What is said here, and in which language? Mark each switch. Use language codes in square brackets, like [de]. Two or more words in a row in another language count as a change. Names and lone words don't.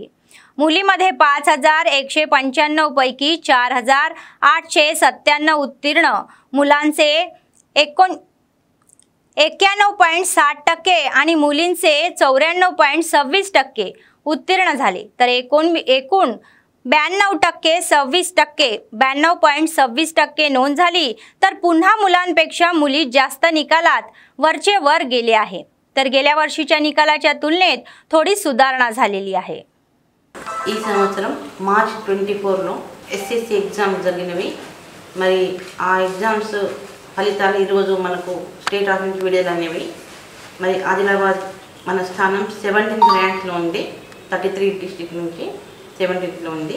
[mr] मुलीमध्ये 5,195 पैकी 4,897 उत्तीर्ण, मुलांचे 91.60% आणि मुलींचे 94.26% उत्तीर्ण झाले, तर एकूण 92% नोंद झाली। तर पुन्हा मुलांपेक्षा मुली जास्त निकालात वरचे वर गेले आहे, तर गेल्या वर्षीच्या निकालाच्या तुलनेत थोडी सुधारणा झालेली आहे। [te] ఈ సంవత్సరం మార్చ్ 24లో [en] SSC exam [te] జరిగినవి। మరి ఆ ఎగ్జామ్స్ ఫలితాలు ఈరోజు మనకు [en] state of [te] నుంచి విడుదల అనేవి। మరి ఆదిలాబాద్ మన స్థానం 17th ర్యాంక్లో ఉంది, 33 డిస్ట్రిక్ట్ నుంచి 17th లో ఉంది।